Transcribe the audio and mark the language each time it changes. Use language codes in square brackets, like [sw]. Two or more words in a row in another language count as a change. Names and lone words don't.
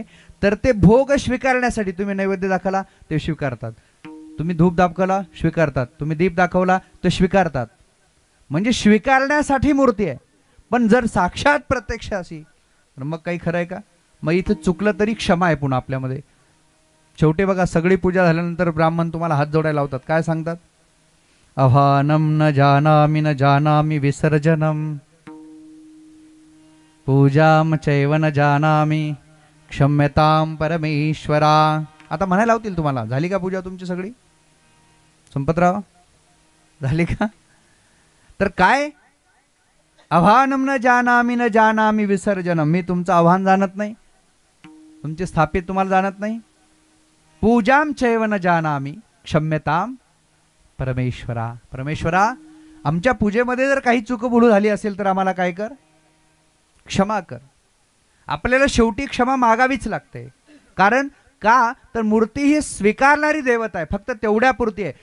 [mr] तर ते भोग स्वीकारण्यासाठी. तुम्ही नैवेद्य दाखवला ते स्वीकारतात, तुम्ही धूप दाखवला स्वीकारतात, तुम्ही दीप दाखवला ते स्वीकारतात. म्हणजे स्वीकारण्यासाठी मूर्ती आहे. पण जर साक्षात प्रत्यक्ष अशी तर मग काही खरं आहे का? मग इथं चुकलं तरी क्षमा आहे पुन्हा आपल्यामध्ये. शेवटी बघा, सगळी पूजा झाल्यानंतर ब्राह्मण तुम्हाला हात जोडायला लावतात. काय सांगतात? [sa] अभानम न जानामि विसर्जनम पूजाम चैव न जानामि क्षम्यताम परमेश्वरा. [mr] आता म्हणायला लावतील तुम्हाला. झाली का पूजा तुमची सगळी? संपतराव झाली का? तर काय [sa] आव्हानम न जानामि न जानामि विसर्जनम, [mr] मी तुमचं आव्हान जाणत नाही, तुमचे स्थापित तुम्हाला जाणत नाही. [sa] पूजाम चैव न जानामि क्षम्यताम परमेश्वरा, [mr] परमेश्वरा आमच्या पूजेमध्ये जर काही चूकभूल झाली असेल तर आम्हाला काय कर, क्षमा कर. आपल्याला शेवटी क्षमा मागावीच लागते. कारण का तर मूर्ती ही स्वीकारणारी देवता आहे, फक्त तेवढ्यापुरती आहे.